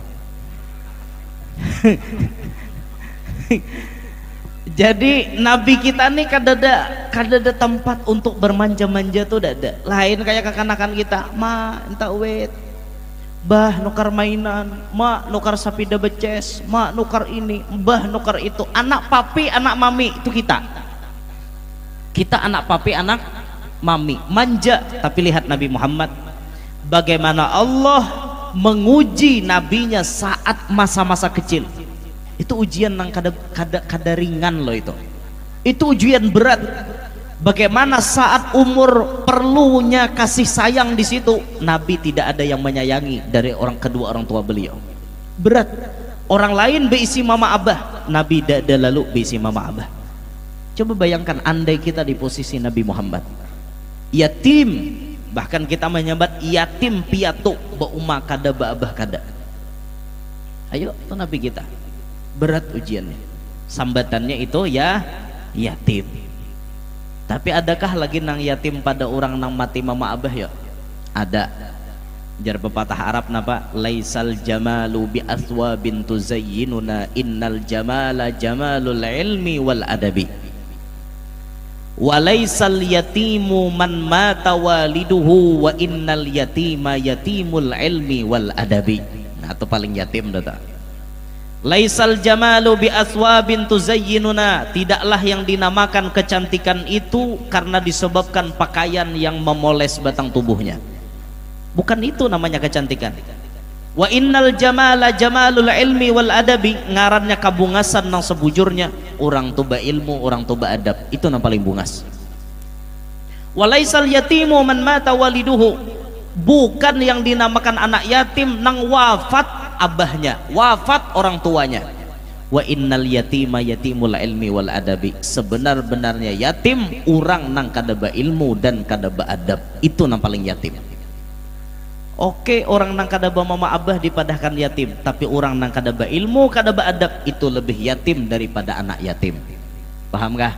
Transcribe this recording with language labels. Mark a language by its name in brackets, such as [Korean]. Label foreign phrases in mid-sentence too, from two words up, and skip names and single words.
[Banjar] jadi nabi kita nih kadada tempat untuk bermanja-manja tuh dada lain kayak kekanakan kita ma entah wet bah nukar mainan ma nukar sapida beces ma nukar ini bah nukar itu anak papi anak mami itu kita anak papi anak mami manja tapi lihat Nabi Muhammad bagaimana Allah menguji nabinya saat masa-masa kecil itu ujian yang kada ringan loh itu ujian berat bagaimana saat umur perlunya kasih sayang di situ Nabi tidak ada yang menyayangi dari kedua orang tua beliau berat orang lain beisi mama abah Nabi tidak ada lalu beisi mama abah. Coba bayangkan andai kita di posisi Nabi Muhammad yatim bahkan kita menyambat yatim piatu bauma kada baabah kada ayo itu Nabi kita berat ujiannya sambatannya itu ya yatim tapi adakah lagi nang yatim pada orang nang mati mama abah ya ada jar pepatah Arab napa [Arabic] ليس الجمال بأثواب تزيننا إن الجمال جمال العلم والأدب وليس اليتيم من مات والده وإن اليتيم يتيم العلم والأدب [Banjar] nah itu paling yatim data [Arabic] ليس الجمال بأثواب تزيننا tidaklah [Banjar] yang dinamakan kecantikan itu karena disebabkan pakaian yang memoles batang tubuhnya bukan itu namanya kecantikan [Arabic] وإن الجمال جمال العلم والأدب [Banjar] ngarannya kabungasan nang sebujurnya orang tuba ilmu orang tuba adab itu nang paling bungas [Arabic] وليس اليتيم من مات والده [Banjar] bukan yang dinamakan anak yatim nang wafat abahnya wafat orang tuanya [Arabic] وإن اليتيم يتيم العلم والأدب [Banjar] sebenar-benarnya yatim orang nang kadaba ilmu dan kadaba adab itu nang paling yatim. Oke, orang nang kadaba mama abah dipadahkan yatim, tapi orang nang kadaba ilmu kadaba adab itu lebih yatim daripada anak yatim. Paham kah?